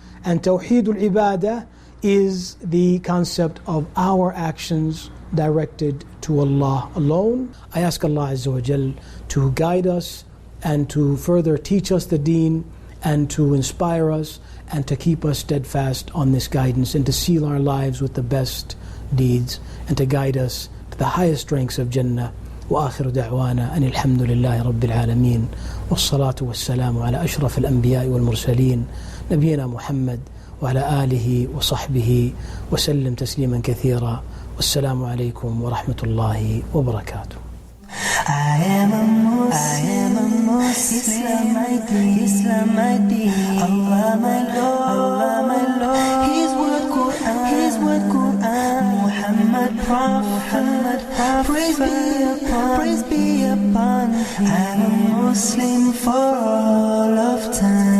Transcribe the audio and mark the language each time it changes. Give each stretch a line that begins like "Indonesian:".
English: And Tawheed al-Ibadah is the concept of our actions directed to Allah alone. I ask Allah Azza wa Jal to guide us and to further teach us the deen, and to inspire us and to keep us steadfast on this guidance, and to seal our lives with the best deeds, and to guide us to the highest ranks of Jannah.
Arabic: وآخر دعوانا أن الحمد لله رب العالمين والصلاة والسلام على أشرف الأنبياء والمرسلين نبينا محمد وعلى آله وصحبه وسلم تسليما كثيرا والسلام عليكم ورحمة الله وبركاته.
English: I am a Muslim, Islam my deen, Allah my Lord, His word Quran, Muhammad Prophet, praise be upon. I'm a Muslim for all of time.